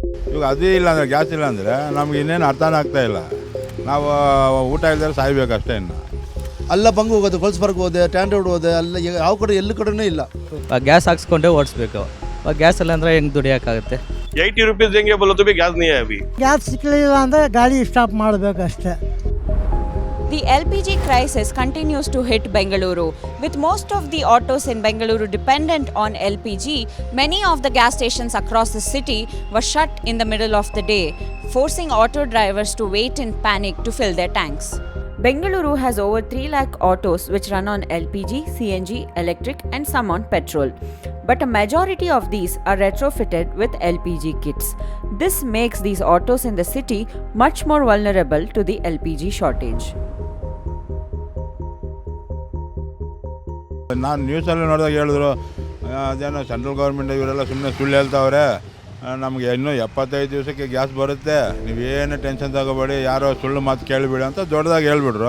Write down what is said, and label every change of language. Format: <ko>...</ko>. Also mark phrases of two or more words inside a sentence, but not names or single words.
<kn>ಇವಾಗ ಅದೇ ಇಲ್ಲ ಅಂದರೆ ಗ್ಯಾಸ್ ಇಲ್ಲ ಅಂದರೆ ನಮ್ಗೆ ಇನ್ನೇನು ಅರ್ಥನೇ ಆಗ್ತಾಯಿಲ್ಲ. ನಾವು ಊಟ ಇಲ್ದರೆ ಸಾಯ್ಬೇಕಷ್ಟೇ. ಇನ್ನು ಅಲ್ಲ ಬಂಗು ಹೋಗೋದು, ಗೋಲ್ಸ್ಬರ್ಗ್ ಹೋದೆ, ಟ್ಯಾಂಡೋಡ್ ಹೋದೆ, ಅಲ್ಲ ಯಾವ ಕಡೆ ಎಲ್ಲ ಕಡೆನೂ ಇಲ್ಲ. ಗ್ಯಾಸ್ ಹಾಕ್ಸ್ಕೊಂಡೇ ಓಡಿಸ್ಬೇಕು. ಗ್ಯಾಸ್ ಇಲ್ಲ ಅಂದರೆ ಹೆಂಗೆ ದುಡಿಯೋಕ್ಕಾಗುತ್ತೆ?</kn> <hi>80 रुपीस देंगे बोलो तो भी गैस नहीं है अभी.</hi> <kn>ಗ್ಯಾಸ್ ಸಿಕ್ಕಲಿಲ್ಲ ಅಂದರೆ ಗಾಡಿ ಸ್ಟಾಪ್ ಮಾಡಬೇಕಷ್ಟೇ.</kn> <en>The LPG crisis continues to hit Bengaluru. With most of the autos in Bengaluru dependent on LPG, many of the gas stations across the city were shut in the middle of the day, forcing auto drivers to wait in panic to fill their tanks. Bengaluru has over 3 lakh autos which run on LPG, CNG, electric and some on petrol. But a majority of these are retrofitted with LPG kits. This makes these autos in the city much more vulnerable to the LPG shortage.</en> <kn>ನಾನು ನ್ಯೂಸಲ್ಲಿ ನೋಡಿದಾಗ ಹೇಳಿದ್ರು, ಅದೇನೋ</kn> <en>central government</en> <kn>ಇವರೆಲ್ಲ ಸುಮ್ಮನೆ ಸುಳ್ಳು ಹೇಳ್ತಾವ್ರೆ, ನಮಗೆ ಇನ್ನೂ 75 ದಿವಸಕ್ಕೆ ಗ್ಯಾಸ್ ಬರುತ್ತೆ, ನೀವೇನು ಟೆನ್ಷನ್ ತಗೋಬೇಡಿ, ಯಾರೋ ಸುಳ್ಳು ಮಾತು ಕೇಳಿಬಿಡಿ ಅಂತ ದೊಡ್ಡದಾಗಿ ಹೇಳ್ಬಿಟ್ರು.</kn>